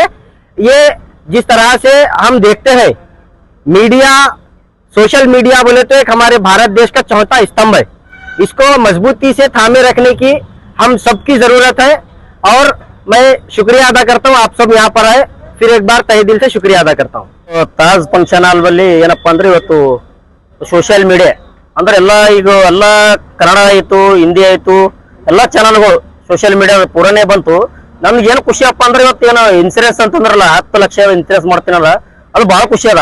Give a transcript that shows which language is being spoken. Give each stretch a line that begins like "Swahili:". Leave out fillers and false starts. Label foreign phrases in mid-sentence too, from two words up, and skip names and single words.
Hindi: ये जिस तरह से हम देखते हैं मीडिया, सोशल मीडिया बोले तो एक हमारे भारत देश का चौथा स्तंभ है, इसको मजबूती से थामे रखने की हम सबकी जरूरत है। और मैं शुक्रिया अदा करता हूँ आप सब यहाँ पर आए, फिर एक बार तहे दिल से शुक्रिया अदा करता हूँ।
Kannada: ತಾಜ್ ಫಂಕ್ಷನ್ ಹಾಲ್ ಬಲ್ಲಿ ಏನಪ್ಪಾ ಅಂದ್ರೆ ಇವತ್ತು ಸೋಷಿಯಲ್ ಮೀಡಿಯಾ ಅಂದ್ರೆ ಎಲ್ಲ ಕನ್ನಡ ಆಯ್ತು, ಹಿಂದಿ ಆಯ್ತು, ಎಲ್ಲ ಚಾನಲ್ಗಳು ಸೋಷಿಯಲ್ ಮೀಡಿಯಾ ಪೂರನೇ ಬಂತು। ನಮ್ಗೆ ಏನು ಖುಷಿ ಅಪ್ಪ ಅಂದ್ರೆ ಇವತ್ತು ಏನೋ ಇನ್ಸೂರೆನ್ಸ್ ಅಂತಂದ್ರಲ್ಲ 10 ಲಕ್ಷ ಇನ್ಸೂರೆನ್ಸ್ ಮಾಡ್ತೀನಲ್ಲ, ಅದು ಬಹಳ ಖುಷಿ ಅದ।